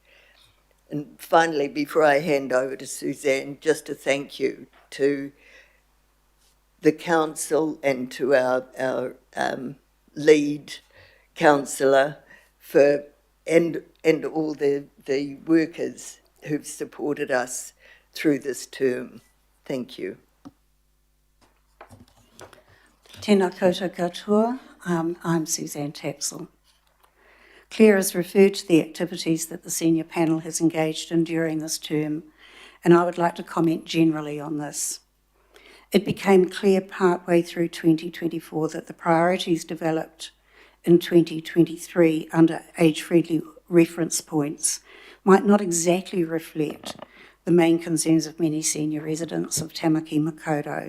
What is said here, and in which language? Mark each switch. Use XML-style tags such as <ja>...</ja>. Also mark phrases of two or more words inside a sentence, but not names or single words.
<en>And finally, before I hand over to Suzanne, just to thank you to the council and to our lead councillor for and all the workers who've supported us through this term. Thank you.</en> <mi>Tēnā koutou katoa,</mi> <en>I'm Suzanne Tapsell. Claire has referred to the activities that the senior panel has engaged in during this term, and I would like to comment generally on this. It became clear partway through 2024 that the priorities developed in 2023 under age-friendly reference points might not exactly reflect the main concerns of many senior residents of Tamaki Makaurau.</en>